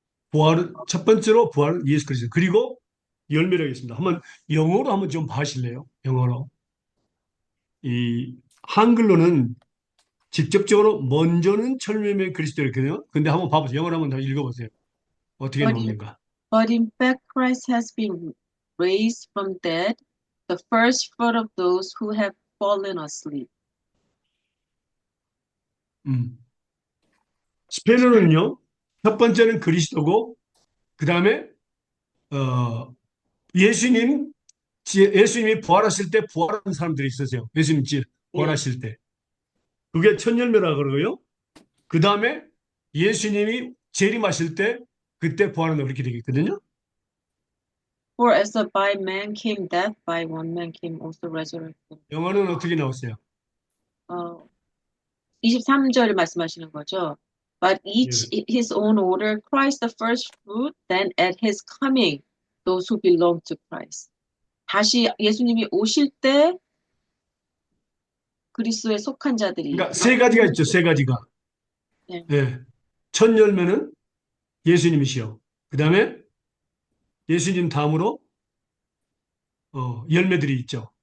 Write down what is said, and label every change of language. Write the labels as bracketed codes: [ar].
[ko] 부활은 첫 번째로 부활은 예수 그리스도. 그리고 열매라고 했습니다. 한번 영어로 한번 좀 봐실래요? 영어로. 이 한글로는 직접적으로 먼저는 철매매 그리스도였거든요. 근데 한번 봐보세요. 영어로 한번 더 읽어보세요. 어떻게 [en] But in, [ko] 나오는가? [en] but in fact, Christ has been raised from dead, the first fruit of those who have fallen asleep. [ko] 음. 스페인어는요. 첫 번째는 그리스도고 그 다음에 예수님 예수님이 부활하실 때 부활한 사람들이 있었어요. 예수님 예. 부활하실 때. 그게 첫 열매라 그러고요. 그 다음에 예수님이 재림하실 때 그때 부활한다 그렇게 되겠거든요. [en] For as by man came death, by one man came also resurrection. [ko] 영어는 어떻게 나왔어요? 어, 23절 말씀하시는 거죠. [en] But each [ko] 예. [en] his own order, Christ the first fruit, then at his coming, those who belong to Christ. [ko] 다시 예수님이 오실 때 그리스도에 속한 자들이 그러니까 세 가지가 있죠. 세 가지가. 네, 예. 첫 열매는 예수님이시요. 그 다음에 예수님 다음으로 열매들이 있죠.